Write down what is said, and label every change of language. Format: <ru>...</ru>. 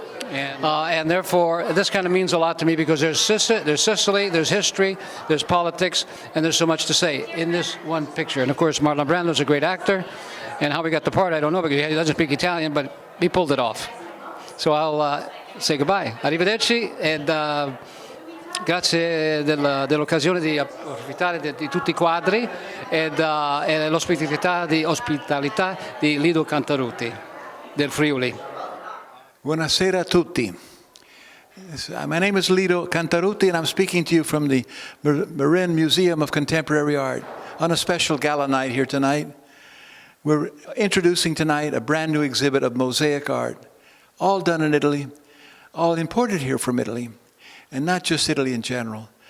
<en>And therefore, this kind of means a lot to me because there's Sicily, there's history, there's politics, and there's so much to say in this one picture. And of course, Marlon Brando's a great actor, and how we got the part, I don't know, because he doesn't speak Italian, but he pulled it off. So I'll say goodbye.</en> <it>Arrivederci, and grazie dell'occasione di approfittare di tutti i quadri e l'ospitalità di Lido Cantarutti del Friuli. Buonasera a tutti.</it> <en>My name is Lido Cantarutti and I'm speaking to you from the Marin Museum of Contemporary Art on a special gala night here tonight. We're introducing tonight a brand new exhibit of mosaic art, all done in Italy, all imported here from Italy, and not just Italy in general.</en>